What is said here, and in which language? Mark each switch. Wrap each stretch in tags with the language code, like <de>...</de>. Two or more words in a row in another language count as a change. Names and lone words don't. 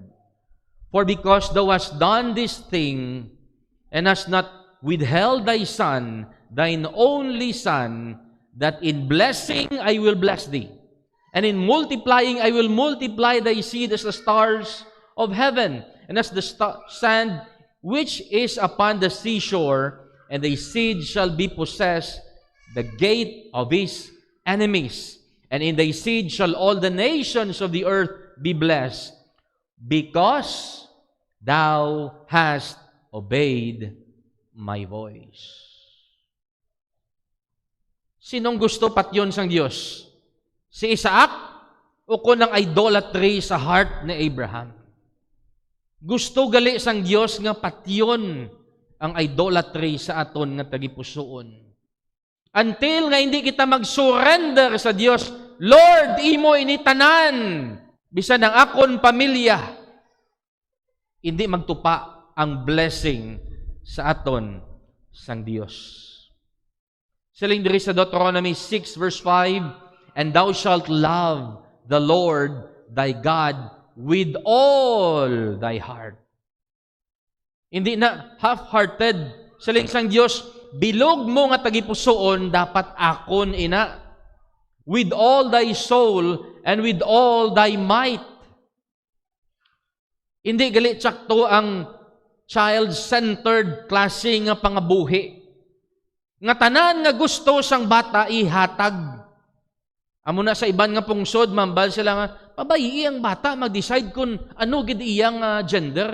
<en>For because thou hast done this thing, and hast not withheld thy son, thine only son, that in blessing I will bless thee, and in multiplying I will multiply thy seed as the stars of heaven, and as the sand which is upon the seashore, and thy seed shall be possessed the gate of his enemies. And in thy seed shall all the nations of the earth be blessed, because thou hast obeyed my voice.</en> <hil>Sinong gusto patyon sang Dios? Si Isaac o kunang idolatry sa heart ni Abraham? Gusto gali sang Dios nga patyon ang idolatry sa aton nga tagipusoon. Until nga hindi kita mag-surrender sa Dios, Lord, imo ini tanan, bisan ang akon pamilya, hindi magtupa ang blessing sa aton sang Dios. Siling diri sa Deuteronomy 6 verse 5,</hil> <en>and thou shalt love the Lord thy God with all thy heart.</en> <hil>Hindi na half-hearted. Siling sang Dios, bilog mo nga tagipusoon, dapat akon ina.</hil> <en>With all thy soul and with all thy might.</en> <hil>Hindi gali tsakto ang child-centered klase nga pangabuhi. Nga tanan nga gusto sang bata ihatag. Amo na sa iban nga pungsod, mambal sila nga, pabayi ang bata, mag-decide kung ano gid iyang gender.</hil>